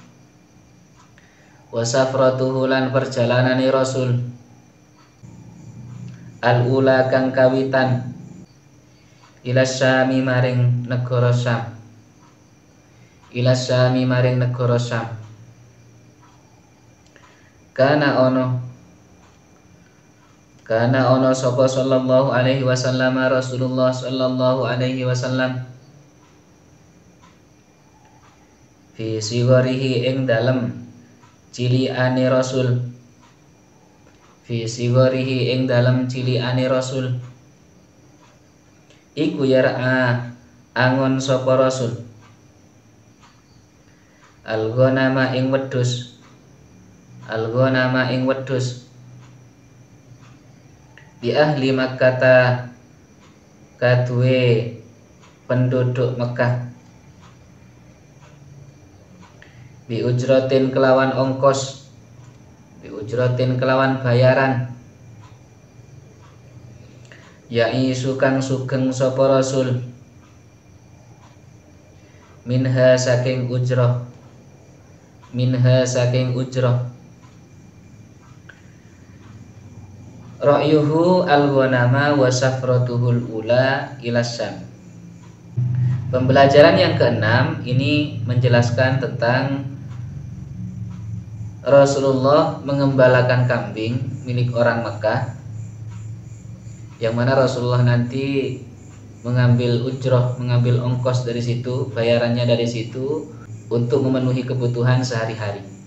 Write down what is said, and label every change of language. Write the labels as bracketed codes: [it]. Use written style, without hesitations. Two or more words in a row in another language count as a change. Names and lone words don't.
[ar] wa safratuhu [jv] lan perjalanane Rasul al-ula kang kawitan [ar] ila Syami [jv] maring negara Syam [ar] ila Syami [jv] maring negara Syam. Kana ono sapa [ar] sallallahu alaihi wasallam [jv] Rasulullah [ar] sallallahu alaihi wasallam fi sigorihi [jv] ing dalem ciliane Rasul [ar] fi sigorihi [jv] ing dalem ciliane Rasul iku yar'a angon sapa Rasul al-ghanama ing wedhus al-ghanama ing wedhus di ahli Makkah kaduwe penduduk Mekah [ar] bi ujratin [jv] kelawan ongkos [ar] bi ujratin [jv] kelawan bayaran [ar] yaisu [jv] kang sugeng sapa Rasul minha saking ujrah [ar] Ra'yuhu al-ghanama wa safratuhul ula ila Syam. [id] Pembelajaran yang keenam ini menjelaskan tentang Rasulullah mengembalakan kambing milik orang Mekah, yang mana Rasulullah nanti mengambil ujroh, mengambil ongkos dari situ, bayarannya dari situ untuk memenuhi kebutuhan sehari-hari.